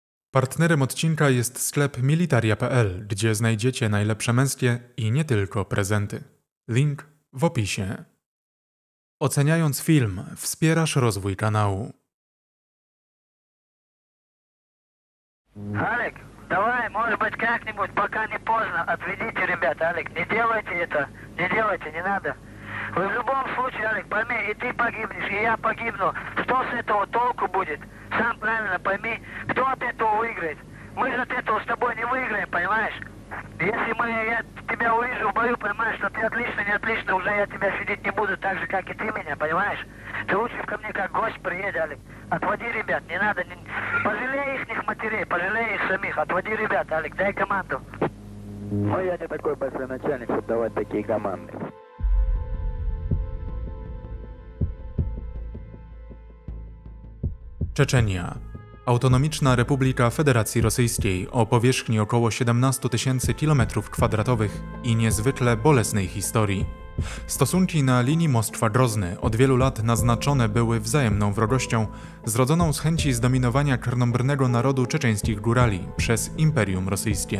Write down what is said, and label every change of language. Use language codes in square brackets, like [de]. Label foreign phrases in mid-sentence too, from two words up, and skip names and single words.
[pl] Partnerem odcinka jest sklep militaria.pl, gdzie znajdziecie najlepsze męskie i nie tylko prezenty. Link w opisie. Oceniając film, wspierasz rozwój kanału. [ru] Алик, давай, может быть, как-нибудь, пока не поздно, отведите ребят, Алик, не делайте это, не надо. Вы в любом случае, Алик, пойми, и ты погибнешь, и я погибну. Что с этого толку будет? Сам правильно пойми, кто от этого выиграет? Мы же от этого с тобой не выиграем, понимаешь? Если я тебя увижу в бою, понимаешь, что ты отлично, не отлично, уже я тебя сидеть не буду так же, как и ты меня, понимаешь? Ты лучше ко мне как гость приедь, Алик. Отводи ребят, не надо, пожалей их матерей, пожалей их самих, отводи ребят, Алик, дай команду. Ну я не такой большой начальник, чтобы давать такие команды. [pl] Czeczenia. Autonomiczna Republika Federacji Rosyjskiej o powierzchni około 17 000 km² i niezwykle bolesnej historii. Stosunki na linii Moskwa-Grozny od wielu lat naznaczone były wzajemną wrogością, zrodzoną z chęci zdominowania krnąbrnego narodu czeczeńskich górali przez Imperium Rosyjskie.